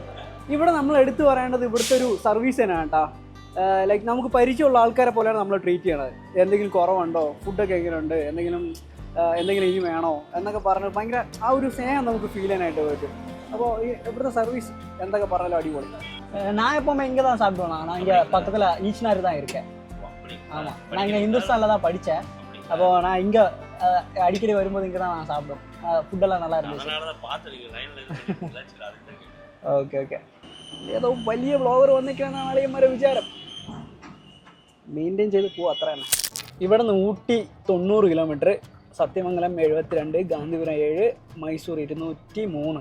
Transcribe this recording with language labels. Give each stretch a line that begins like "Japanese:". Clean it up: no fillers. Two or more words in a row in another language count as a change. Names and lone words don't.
Malayalam: ഇവിടെ നമ്മൾ എടുത്തു പറയേണ്ടത് ഇവിടുത്തെ ഒരു സർവീസ് തന്നെയാണ് കേട്ടോ. ലൈക്ക് നമുക്ക് പരിചയമുള്ള ആൾക്കാരെ പോലെയാണ് നമ്മൾ ട്രീറ്റ് ചെയ്യണത്. എന്തെങ്കിലും കുറവുണ്ടോ, ഫുഡൊക്കെ എങ്ങനെയുണ്ട്, എന്തെങ്കിലും ഇനി വേണോ എന്നൊക്കെ പറഞ്ഞ് ഭയങ്കര ആ ഒരു സ്നേഹം നമുക്ക് ഫീൽ ചെയ്യാനായിട്ട് പറ്റും. അപ്പോൾ ഈ ഇവിടുത്തെ സർവീസ് എന്തൊക്കെ പറഞ്ഞാലും അടിപൊളി.
Tamil: நான் எப்போவுமே இங்கே தான் சாப்பிடுவேன். நான் இங்கே பக்கத்தில் ஈச்னாரி தான் இருக்கேன். ஆமாம், நான் இங்கே ஹிந்துஸ்தானில் தான் படித்தேன். அப்போது நான் இங்கே அடிக்கடி வரும்போது இங்கே தான் நான் சாப்பிடுவேன். ஃபுடெல்லாம் நல்ல இருந்துச்சு. ஓக்கே ஓக்கே.
Malayalam: ഏതോ വലിയ വ്ളോഗർ വന്നിരിക്കുകയെന്നാണ് അളിയന്മാരെ വിചാരം. മെയിൻറ്റെയിൻ ചെയ്ത് പോവും, അത്ര തന്നെ. ഇവിടെ നിന്ന് ഊട്ടി 90 കിലോമീറ്റർ, സത്യമംഗലം 72, ഗാന്ധിപുരം 7, മൈസൂർ 203.